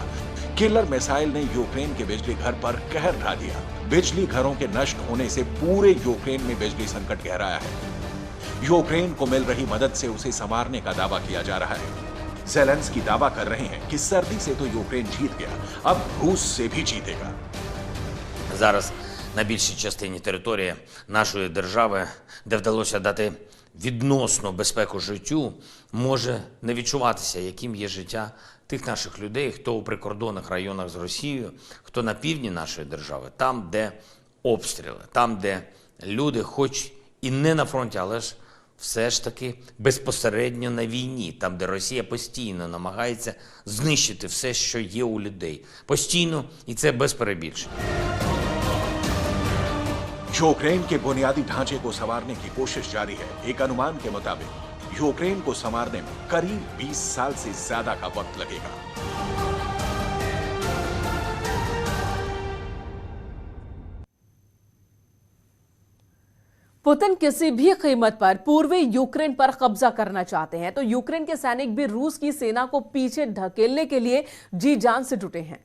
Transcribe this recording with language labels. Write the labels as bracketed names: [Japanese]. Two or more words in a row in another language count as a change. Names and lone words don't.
[Hindi] किलर मिसाइल ने यूक्रेन के बिजली घर पर कहर ढा दिया। बिजली घरों के नष्ट होने से पूरे यूक्रेन में बिजली संकट गहराया है। यूक्रेन को मिल रही मदद से उसे संवारने का दावा किया जा रहा है। ज़ेलेंस्की दावा कर रहे हैं कि सर्दी से तो यूक्रेन जीत गया, अब रूस से भी जीतेगा। [Ukrainian] Зараз на більшій частині території нашої держави, де вдалося дати відносну безпеку життю може не відчуватися, яким є життя тих наших людей, хто у прикордонних районах з Росією, хто на півдні нашої держави, там, де обстріли, там, де люди, хоч і не на фронті, але ж все ж таки безпосередньо на війні, там, де Росія постійно намагається знищити все, що є у людей. Постійно, і це без перебільшення. [Hindi] यूक्रेन के बुनियादी ढांचे को संवारने की कोशिश जारी है। एक अनुमान के मुताबिक यूक्रेन को संवारने में करीब 20 साल से ज्यादा का वक्त लगेगा। पुतिन किसी भी कीमत पर पूर्वी यूक्रेन पर कब्जा करना चाहते हैं, तो यूक्रेन के सैनिक भी रूस की सेना को पीछे ढकेलने के लिए जी जान से जुटे हैं।